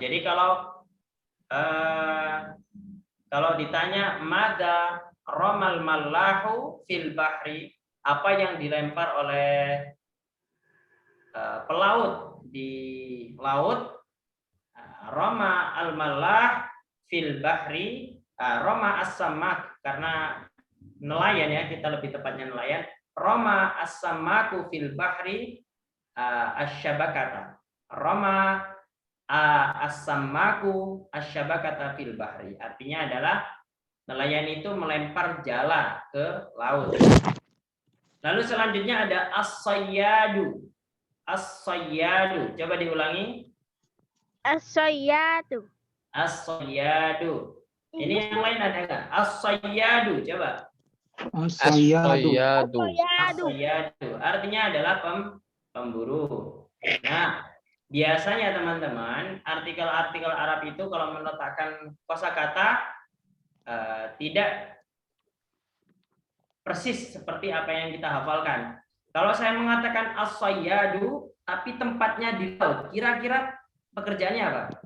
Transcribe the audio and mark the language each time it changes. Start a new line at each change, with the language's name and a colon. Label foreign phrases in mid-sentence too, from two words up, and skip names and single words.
Indonesian: Jadi kalau ditanya
Arabic: ماذا رمى الملاح في البحر,
Indonesian: apa yang dilempar oleh pelaut di laut,
Arabic: رمى الملاح في البحر, رمى السماك,
Indonesian: karena nelayan ya, kita lebih tepatnya nelayan,
Arabic: رمى السماك في البحر الشبكة, رمى السماك الشبكة في البحر,
Indonesian: artinya adalah nelayan itu melempar jala ke laut. Lalu selanjutnya ada as-sayyadu. As-sayyadu. Coba diulangi. As-sayyadu. As-sayyadu. Ini yang lain ada nggak? As-sayyadu. Coba. As-sayyadu. As-sayyadu. As-sayyadu. Artinya adalah pemburu. Nah, biasanya teman-teman, artikel-artikel Arab itu kalau meletakkan kosakata tidak persis seperti apa yang kita hafalkan. Kalau saya mengatakan as-sayyadu, tapi tempatnya di laut, kira-kira pekerjaannya apa?